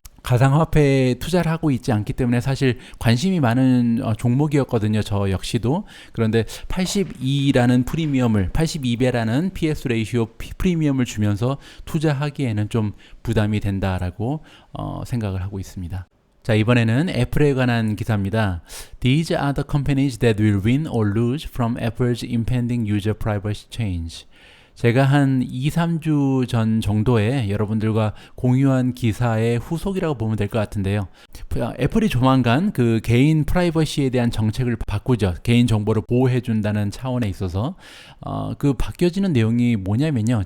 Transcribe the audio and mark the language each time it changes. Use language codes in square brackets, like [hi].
[ko] 가상화폐에 투자를 하고 있지 않기 때문에 사실 관심이 많은 종목이었거든요. 저 역시도. 그런데 82라는 프리미엄을, 82배라는 PS 레이시오 프리미엄을 주면서 투자하기에는 좀 부담이 된다라고 생각을 하고 있습니다. 자, 이번에는 애플에 관한 기사입니다. [en] These are the companies that will win or lose from Apple's impending user privacy change. [ko] 제가 한 2, 3주 전 정도에 여러분들과 공유한 기사의 후속이라고 보면 될 것 같은데요. 애플이 조만간 그 개인 프라이버시에 대한 정책을 바꾸죠. 개인 정보를 보호해 준다는 차원에 있어서 그 바뀌어지는 내용이 뭐냐면요.